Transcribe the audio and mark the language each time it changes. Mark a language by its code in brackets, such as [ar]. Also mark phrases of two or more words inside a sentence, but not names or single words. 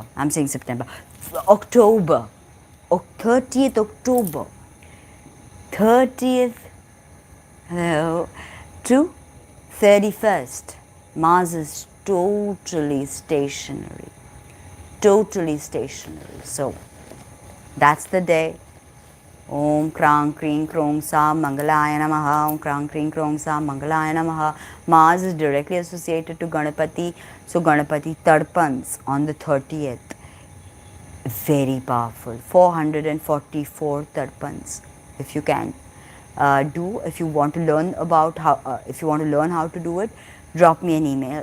[en] I'm saying September. October. 30th October. 30th to 31st. Mars is totally stationary. Totally stationary. So that's the day. [sa] Om Krang Kring Krong Sa Mangalaya Namaha. Om Krang Kring Krong Sa Mangalaya Namaha. [en] Mars is directly associated to Ganapati. So Ganapati Tarpans on the 30th. Very powerful. 444 Tarpans. If you can if you want to learn about how to do it, drop me an email.